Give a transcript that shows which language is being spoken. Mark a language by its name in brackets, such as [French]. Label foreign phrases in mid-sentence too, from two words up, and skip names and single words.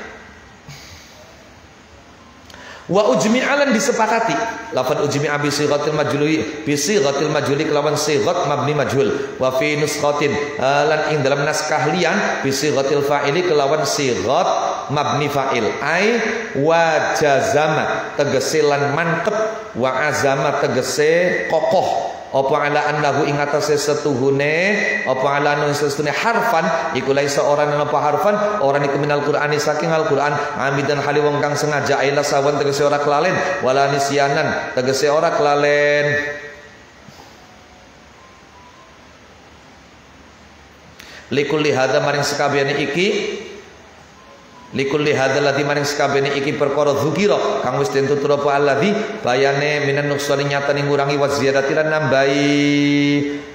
[Javanese] wa ujmi'alan disepakati lafaz ujmi'a [Arabic] bi sighatil majhuli [Javanese] kelawan sighat mabni majhul [Arabic] wa fi nuskhatin [Javanese] lan ing dalam naskah liyan [Arabic] bi sighatil fa'ili [Javanese] kelawan sighat mabni fa'il [Arabic] ai wa jazama [Javanese] tegese lan mantep [Arabic] wa azama [Javanese] tegese kokoh apa [Arabic] ala annahu [Javanese] ing atase setuhune apa [Arabic] ala annahu [Javanese] setuhune harfan iku laisa orang napa harfan orang iku [Arabic] minal Qur'ani [Javanese] saking Al-Qur'an amidan hali wong kang sengaja [Arabic] ila sawan [Javanese] tegese ora kelalen [Arabic] wala nisyanan [Javanese] tegese ora kelalen [Arabic] likulli hadza [Javanese] maring sekabehane iki [Arabic] likulli hadzal ladzi [Javanese] maring sakabehane iki perkara dzukira kang wis den tutur apa alladzi bayane [Arabic] minan nuksani [Javanese] nyatane ngurangi [Arabic] wa ziyadati [Javanese] lan nambahi